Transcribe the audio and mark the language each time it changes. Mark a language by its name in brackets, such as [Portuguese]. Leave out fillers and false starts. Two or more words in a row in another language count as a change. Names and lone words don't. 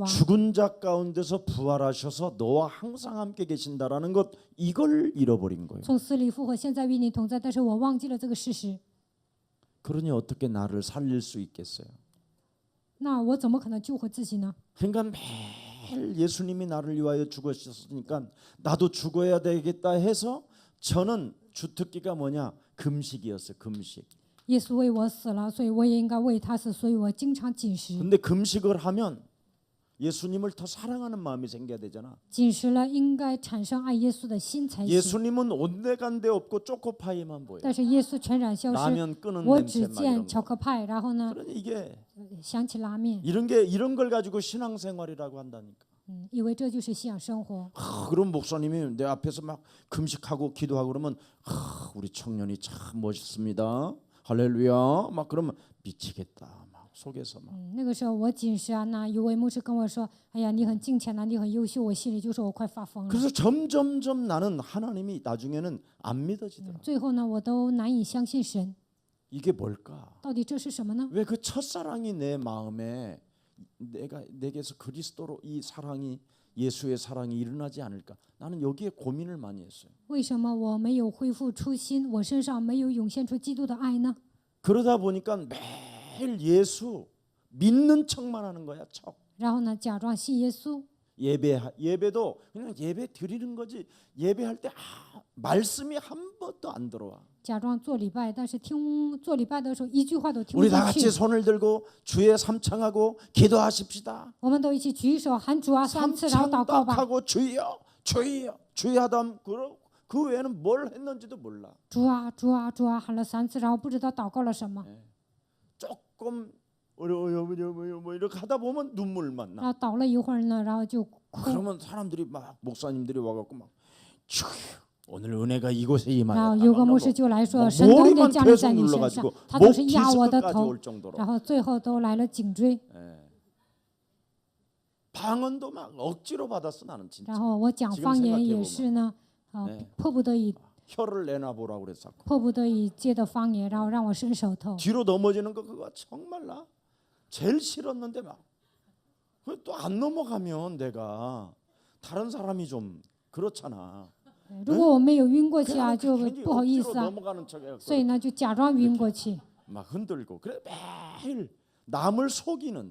[Korean] 죽은 자 가운데서 부활하셔서 너와 항상 함께 계신다라는 것 이걸 잃어버린 거예요. [Chinese] 从死里复活，现在与你同在，但是我忘记了这个事实。 [Korean] 그러니 어떻게 나를 살릴 수 있겠어요? [Chinese] 那我怎么可能救活自己呢？ [Korean] 그러니까 매일 예수님이 나를 위하여 죽으셨으니까 나도 죽어야 되겠다 해서 저는 주특기가 뭐냐? 금식이었어요. 금식. [Chinese] 耶稣为我死了，所以我也应该为他死，所以我经常禁食。 [Korean] 근데 금식을 하면 예수님을 더 사랑하는 마음이 생겨야 되잖아. [Chinese] 禁食了，应该产生爱耶稣的心才行。 [Korean] 예수님은 온데간데 없고 초코파이만 보여. [Chinese] 但是耶稣全然消失， [Korean] 라면 끄는 [Chinese] 我 [Korean] 냄새 [Chinese] 只 [Korean] 막 [Chinese] 见 [Korean] 이런 [Chinese] 巧 [Korean] 거. [Chinese] 克派，然后呢， [Korean] 그러니 이게 [Chinese] 想起拉面， [Korean] 이런 걸 가지고 신앙생활이라고 한다니까. [Chinese] 以为这就是信仰生活。 [Korean] 그럼 목사님이 내 앞에서 막 금식하고 기도하고 그러면 우리 청년이 참 멋있습니다. 할렐루야. 막 그러면 미치겠다. 막 속에서 막. [Chinese] 那个时候我禁食啊，那有位牧师跟我说：“哎呀，你很敬虔呐，你很优秀。” 我心里就说我快发疯了。 [Korean] 그래서 점점점 나는 하나님이 나중에는 안 믿어지더라. [Chinese] 最后呢，我都难以相信神， [Korean] 이게 뭘까? [Chinese] 到底这是什么呢？ [Korean] 왜 그 첫사랑이 내 마음에 내게서 그리스도로 이 사랑이 예수의 사랑이 일어나지 않을까? 나는 여기에 고민을 많이 했어요. [Chinese] 为什么我没有恢复初心？我身上没有涌现出基督的爱呢？ [Korean] 그러다 보니까 매일 예수 믿는 척만 하는 거야. 척. [Chinese] 然后呢，假装信耶稣， [Korean] 예배도 그냥 예배 드리는 거지. 예배할 때 말씀이 한 번도 안 들어와. [Chinese] 假装做礼拜，但是做礼拜的时候一句话都听不 [Korean] 우리 다 [Chinese] 进 [Korean] 같이 [Chinese] 去。 [Korean] 손을 들고 주의 삼창하고 기도하십시다. [Chinese] 我们都一起举手喊主啊3次，然后祷告吧。 [Korean] 삼창하고 주여 주여 주여 하다 그 외에는 뭘 했는지도 몰라. [Chinese] 主啊主啊主啊喊了3次，然后不知道祷告了什么。 [Korean] 조금 어려워요 뭐 이렇게 하다 보면 눈물만 [Chinese] 然 [Korean] 나. [Chinese] 后祷了一会儿呢，然后就哭。 [Korean] 그러면 사람들이 막 목사님들이 와갖고 막 주여 오늘 은혜가 이곳에 [Chinese] 然后 [Korean] 임하였다. [Chinese] 有个牧师就来说，神的恩典 [Korean] 머리만 [Chinese] 降临在 [Korean] 계속 [Chinese] 你身上 [Korean] 눌러가지고 ， [Chinese] 他都 [Korean] 목 [Chinese] 是压我的 [Korean] 디스크까지 头， 올 정도로. [Chinese] 然后最后都来了颈椎。 [Korean] 방언도 막 억지로 받았어 나는 진짜. [Chinese] 然后我讲 [Korean] 지금 [Chinese] 方言 [Korean] 생각해 [Chinese] 也 [Korean] 보면 [Chinese] 是呢， [Korean] 네 [Chinese] 迫不得已 [Korean] 혀를 내놔보라고 그랬어. [Chinese] 迫不得已接的方言，然后让我伸手头。 [Korean] 뒤로 넘어지는 거 그거 정말 나 제일 싫었는데 막 또 안 넘어가면 내가 다른 사람이 좀 그렇잖아. [Chinese] 如果我没有晕过去啊， [Korean] 그냥 [Chinese] 就 [Korean] 괜히 [Chinese] 不好意 [Korean] 억지로 [Chinese] 思啊， [Korean] 넘어가는 척해갖고 [Chinese] 所以呢就假装晕过去， [Korean] 막 흔들고 그래 매일 남을 속이는